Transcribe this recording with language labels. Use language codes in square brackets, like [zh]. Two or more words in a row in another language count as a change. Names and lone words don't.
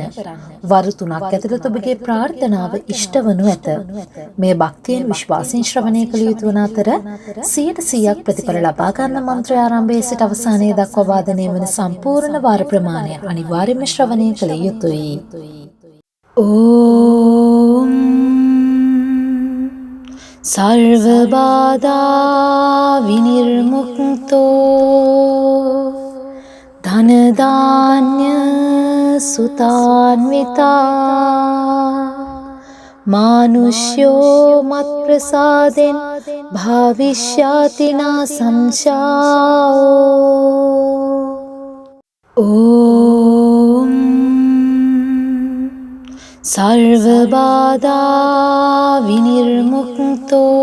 [si] වරු 3ක් ඇතුළත ඔබගේ ප්‍රාර්ථනාව ඉෂ්ට වනු ඇත. මේ භක්තියෙන් විශ්වාසයෙන් ශ්‍රවණය කළ යුතු වන අතර 100% ප්‍රතිඵල ලබා ගන්න මන්ත්‍රය ආරම්භයේ සිට අවසානයේ දක්වා වාදනය වන සම්පූර්ණ වාර ප්‍රමාණය අනිවාර්යයෙන්ම ශ්‍රවණය කළ යුතුයි. [sa] ඕම් सर्व बाधा विनिर्मुक्तो धन धान्य सुतान्विता मानुष्यो मत प्रसादेन भविष्याति न संशयो ओम सर्व बाधा विनिर्मुक्तो